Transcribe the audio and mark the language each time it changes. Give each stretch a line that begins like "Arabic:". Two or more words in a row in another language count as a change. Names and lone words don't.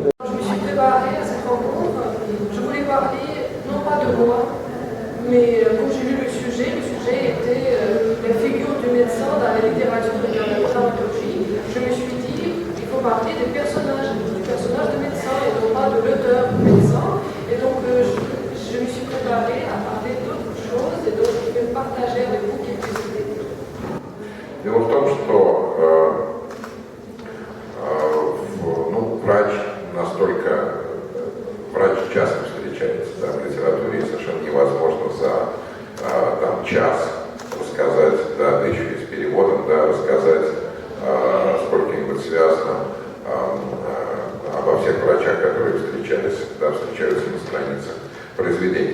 French: Je me suis préparée à cette rencontre. Je voulais parler, non pas de moi, mais quand j'ai lu le sujet était la figure du médecin dans la littérature et dans la dramaturgie. Je me suis dit, il faut parler des personnages de médecin, et non pas de l'auteur médecin. Et donc, je me suis préparée à parler d'autres choses, et donc je vais partager avec vous quelques idées.
Russian: Дело в том, что врач часто встречается в литературе, и совершенно невозможно за час рассказать, да еще и с переводом, да, рассказать сколько-нибудь связано обо всех врачах, которые встречаются на страницах произведений.